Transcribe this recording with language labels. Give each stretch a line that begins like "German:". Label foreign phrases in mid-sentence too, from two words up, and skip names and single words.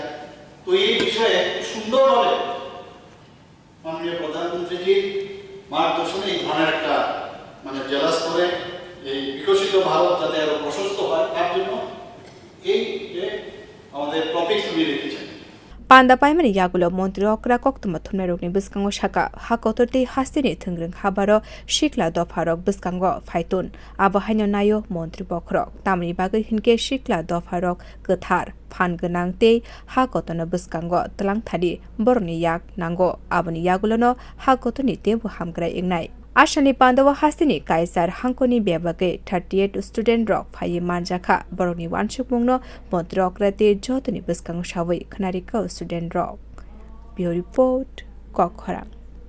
Bangla: তো এই বিষয়ে সুন্দরভাবে মাননীয় প্রধানমন্ত্রীজির মার্গদর্শনে এই ধরনের একটা জেলা স্তরে এই বিকশিত ভারত যাতে আরো প্রশস্ত হয়, তার জন্য এই যে আমাদের টপিক উনি রেখেছেন।
Bodo: पान्दा पाइमानि यागुलो मन्त्री अक्रा कक्तमा थुमनारकनि बसकांगो साका हाकतरते हास्तिनि थोंग्रों हाबारो सिख्ला दफारक बसकांगो फाइतन आबहायनो नायो मन्त्री बख्रक तामनि बागै हिनके सिख्ला दफारक गोथार फान गोनां ते हाकतनो बसकांगो तलांथारि बरनि याग नांगो आबनि यागुलोनो हाकतनि तेबो हामग्रा इंनाय आसामनि पान्दावा हास्तिनि काइजार हांखोनि बेबागै 38 स्टुडेन्ट रक फाइ मानजाखा बरनि वानसुकमुंनो मन्त्री अक्राते जतनि बसकांगो सावै खनारिका स्टुडेन्ट रक बियो रिपोर्ट कखरा।